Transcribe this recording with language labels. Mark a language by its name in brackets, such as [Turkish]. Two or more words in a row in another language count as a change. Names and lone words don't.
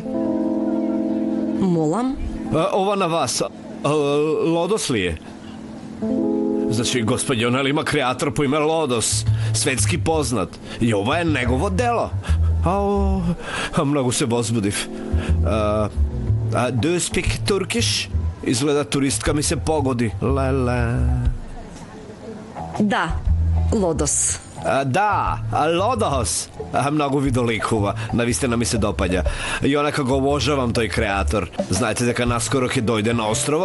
[Macedonian] Молам? Ова на вас. Лодос ли е? Значи, господјон, нели има креатор по име Лодос, светски познат. И ова е негово дело. Многу се возбудив. [English] Do you speak Turkish? [Macedonian] Изгледа туристка ми се погоди. Леле. Да, Лодос. Да, Лодос. Многу ви доликува. Навистина ми се допаѓа. И онака го обожавам тој креатор. Знаете дека наскоро ќе дојде на островот?